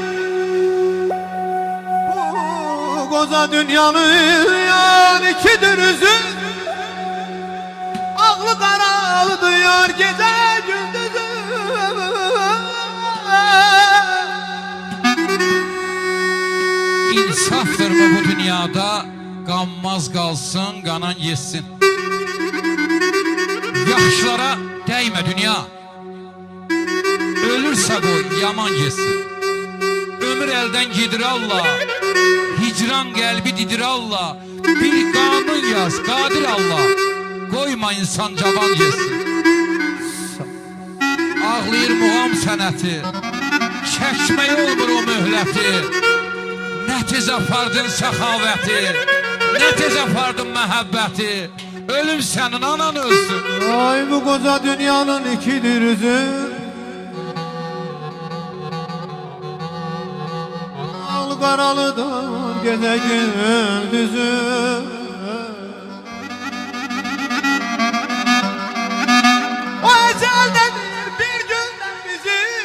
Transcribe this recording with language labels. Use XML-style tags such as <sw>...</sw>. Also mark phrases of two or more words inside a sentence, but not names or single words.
<tr>Bu koca dünyanın ikidir özü. Ağlı karalı duyar gece gündüzü. İnsaftır mı bu dünyada?</tr> <az>Qanmaz qalsın, qanan yesin. Yaxşılara dəymə dünya. Ölürsə qoy, yaman yesin. Ömür əldən gedir Allah, hicran qəlbi didir Allah. Bir qanun yaz, qadir Allah, qoyma insan cavan yesin. Ağlayır muğam sənəti, çəkmək olmur o möhləti. Nə tez apardın səxavəti, nə tez apardın məhəbbəti. Ölüm sənin anan ölsün.</az> <tr>Ay bu koca dünyanın ikidir özü. Karalıdır gece gündüzü. O ezeldedir bir günden bizi.</tr>